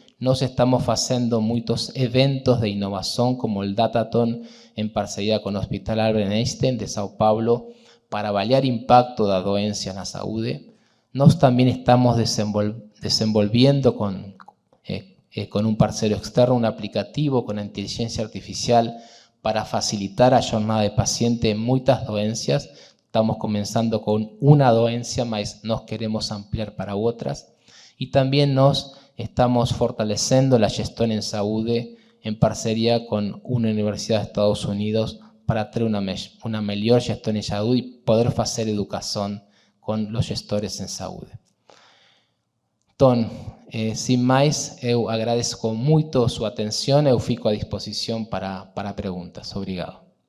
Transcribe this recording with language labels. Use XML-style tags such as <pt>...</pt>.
<pt>Nós estamos fazendo muitos eventos de inovação, como o Datathon, em parceria com o Hospital Albert Einstein de São Paulo, para avaliar o impacto da doença na saúde. Nós também estamos desenvolvendo</pt> <es>con un</es> <pt>parceiro externo un aplicativo</pt> <es>con inteligencia artificial</es> <pt>para facilitar a jornada de paciente en muchas doenças.</pt> <es>Estamos comenzando con una doença,</es> <pt>mas nos queremos ampliar</pt> <es>para otras. Y también nos estamos fortaleciendo la gestión en saúde en parcería con una universidad de Estados Unidos para tener una mejor gestión en salud y poder hacer educación con los gestores en salud.</es> <pt>Então, sem mais, eu agradeço muito sua atenção. Eu fico à disposição para perguntas. Obrigado.</pt>